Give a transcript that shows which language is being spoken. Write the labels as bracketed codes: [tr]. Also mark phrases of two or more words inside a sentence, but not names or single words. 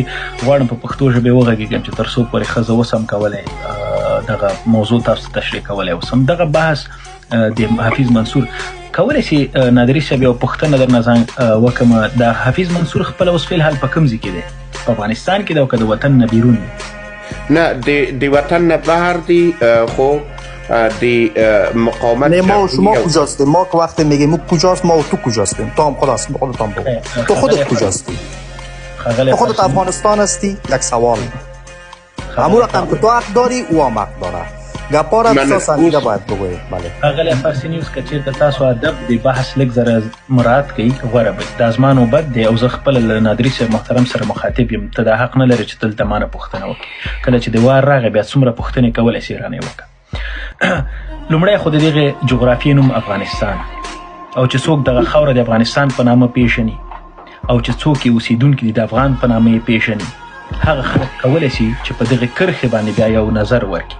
[ps] غواړم په پښتو ژبې وغږېږم چې تر څو پورې ښه زه اوسم کولی دغه موضوع تاسو ته تشریح کولی اوسم. دغه بحث د حفیظ منصور کولی شي نادري صاحب یو پوښتنه درنه وکړم. د حفیظ منصور خپله اوس فی الحال په کوم ځای کې دی؟ په افغانستان کې دی او که د وطن نه بیرون دی؟ نه د وطن نه بهر دی خب دی مقاومت. [fa] نه ما و شما کجاستیم؟ ما که وقتی میگیم کجاست ما و تو کجاستیم؟ تو هم خودت هم بگو تو خودت کجاستی؟ تو خودت افغانستان هستی؟ یک سوال همون رقم که تو حق داری او هم حق داره. گپا را بسیار سنجیده باید بگوی. بله [ps] غلی فارسي نیوز که چېرته تاسو ادب د بحث لږ زره مراعات کوئ غوره به وي. دا زما نوبت دی او زه خپله له نادري صاحب محترم سره مخاطب یم. ته دا حق نه لرې چې دلته ما نه پوښتنه وکړي. کله چې د وار راغی بیا څومره پوښتنې کولی شي رانه یې وکړه. لومړی خو د دغې جغرافیې نوم افغانستان او چې څوک دغه خاوره د افغانستان په نامه پیژني او چې څوک یې اوسېدونکي دي د افغان په نامه یې پیژني هغه خلک کولی شي چې په دغې کرښې باندې بیا یو نظر ورکړي.